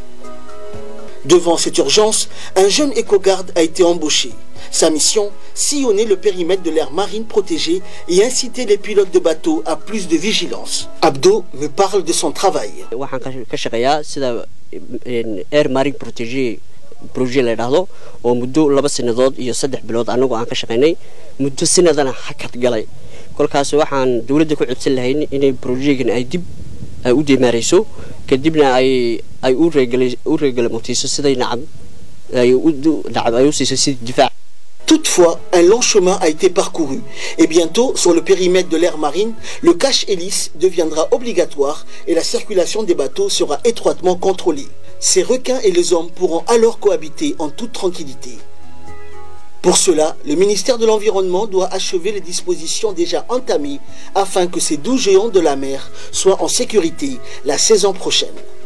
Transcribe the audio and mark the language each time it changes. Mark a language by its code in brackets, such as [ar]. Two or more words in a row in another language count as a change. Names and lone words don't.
[fr] Devant cette urgence, un jeune éco-garde a été embauché. Sa mission, sillonner le périmètre de l'aire marine protégée et inciter les pilotes de bateaux à plus de vigilance. Abdo me parle de son travail. [so] projet la yiraahdo oo muddo 2 sanadood iyo 3 bilood anagu aan ka shaqeynay muddo sanadana hakad galay kolkaas waxaan dawladda ku codsan lahayn inay projectkan ay dib u diimaareyso kadibna ay u reeglemontiso siday nacab ay u siiso sidii difaac. [fr] Toutefois, un long chemin a été parcouru et bientôt, sur le périmètre de l'aire marine, le cache-hélice deviendra obligatoire et la circulation des bateaux sera étroitement contrôlée. Ces requins et les hommes pourront alors cohabiter en toute tranquillité. Pour cela, le ministère de l'Environnement doit achever les dispositions déjà entamées afin que ces 12 géants de la mer soient en sécurité la saison prochaine.